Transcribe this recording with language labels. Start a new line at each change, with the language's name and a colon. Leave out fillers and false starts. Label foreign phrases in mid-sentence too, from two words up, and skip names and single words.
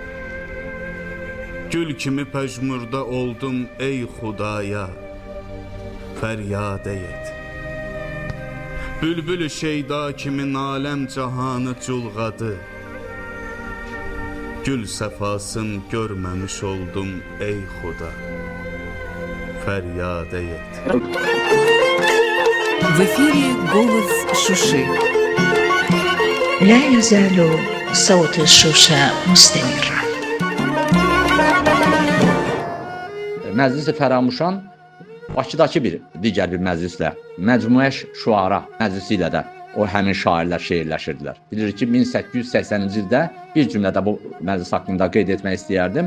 Azerbaijani: Gül kimi pəjmurda oldum ey Xudaya, fəryadə et. Bülbül-ü şeyda kimi naləm cahanı culğadı. Gül səfasın görməmiş oldum ey Xuda, fəryadə et.
Russian: В эфире голос Шуши.
Arabic: لا يزال صوت الشوشة مستمرا.
Azerbaijani: Məclis-i Fəramuşan Bakıdakı bir digər bir məclislə, Məcmuə-i Şuara məclisi ilə də o həmin şairlər şeirləşirdilər. Bilirik ki, 1880-ci ildə bir cümlədə bu məclis haqqında qeyd etmək istəyərdim.